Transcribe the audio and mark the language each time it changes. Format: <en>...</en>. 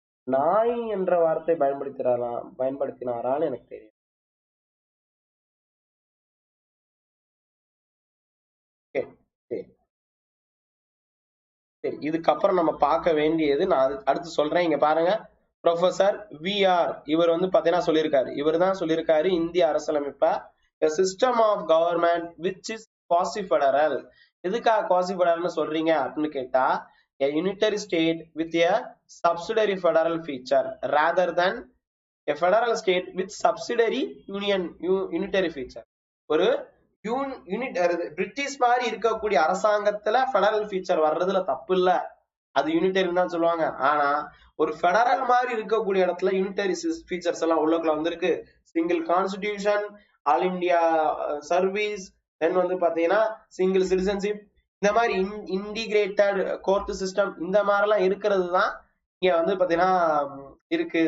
<ta>நாய் என்ற வார்த்தை பயன்படுத்தினாரான்னு எனக்கு தெரியும். சரி, இதுக்கப்புறம் நம்ம பார்க்க வேண்டியது நான் அடுத்து சொல்றேன். இங்க பாருங்க, ப்ரொஃபசர் விஆர் இவர் வந்து பாத்தீங்கன்னா சொல்லியிருக்காரு. இவர் தான் சொல்லியிருக்காரு இந்திய அரசியலமைப்ப</ta> <en>a system of government which is quasi-federal.</en> <ta>எதுக்காக quasi-federalனு சொல்றீங்க அப்படின்னு கேட்டா,</ta> <en>a unitary state with a subsidiary federal feature rather than a federal state with subsidiary unitary feature.</en> <ta>ஒரு யூனிட் பிரிட்டிஷ் மாதிரி இருக்கக்கூடிய அரசாங்கத்துல ஃபெடரல் ஃபீச்சர் வர்றதுல தப்பு இல்ல, அது யூனிட்டரின்னு தான் சொல்லுவாங்க. ஆனா ஒரு ஃபெடரல் மாதிரி இருக்கக்கூடிய இடத்துல யூனிட்டரி ஃபீச்சர்ஸ் எல்லாம் உள்ளக்குள்ள வந்திருக்கு. Single constitution, all India service, தென் வந்து பாத்தீங்கன்னா சிங்கிள் சிட்டிசன்ஷிப், இந்த மாதிரி இன்டிகிரேட்டட் கோர்ட் சிஸ்டம், இந்த மாதிரி எல்லாம் இருக்கிறது தான் இங்க வந்து பாத்தீங்கன்னா இருக்கு.</ta>